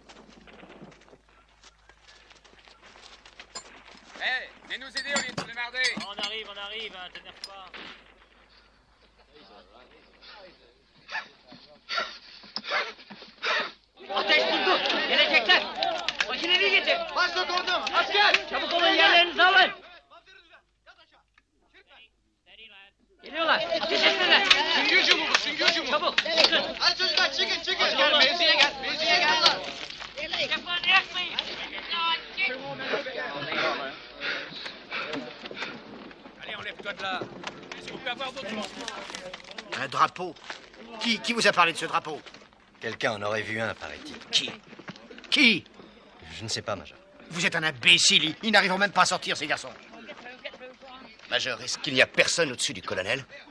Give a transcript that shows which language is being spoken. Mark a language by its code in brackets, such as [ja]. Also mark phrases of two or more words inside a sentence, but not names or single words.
[fr] Hé, viens nous aider au lieu de se démerder. On arrive, hein, t'énerve pas. Protège tout le monde. [tr] Gelecekler. Makineyi getir. Baş dokundum. Asker. Çabuk olun, yerlerinizi alın. Geliyorlar. Ateş etsinler. Süngü hücumu bu, süngü hücumu. Çabuk. Çıkın. Hadi çocuklar çıkın, çıkın. Asker, Mevziye gel, mevziye gel. Yapın, yakmayın. [fr] toi de là. Est-ce qu'on peut avoir votre lancement? Un drapeau? Qui vous a parlé de ce drapeau? Quelqu'un en aurait vu un, paraît-il. Qui? Je ne sais pas, Major. Vous êtes un imbécile. Ils n'arriveront même pas à sortir, ces garçons. Major, est-ce qu'il n'y a personne au-dessus du colonel?